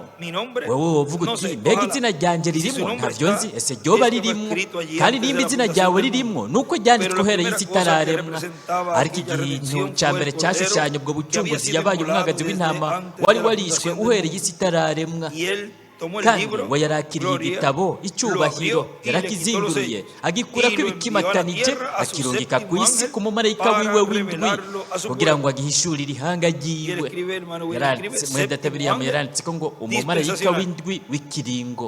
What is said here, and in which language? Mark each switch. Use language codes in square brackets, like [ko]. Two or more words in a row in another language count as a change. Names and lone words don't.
[rn] Wowe wovuga uti mbega izina ryanjye ririmo? Ntabyo nzi. Ese ryoba ririmo? Kandi nimba izina ryawe ririmo nuko ryanditswe uhereye isi itararemwa. Ariko ikintu cya mbere cyashushanya ubwo bucunguzi yabaye umwagazi w'intama wari warishwe uhereye isi itararemwa. Kandi we yarakiriye igitabo icyubahiro, yarakizinguruye agikurako ibikimatanije akirungika ku isi ku mumarayika wiwe w'indwi kugira ngo agihishurire ihanga ryiwe. Yaranditse muri Databiriyamu, yaranditse ko ngo umumarayika w'indwi w'ikiringo.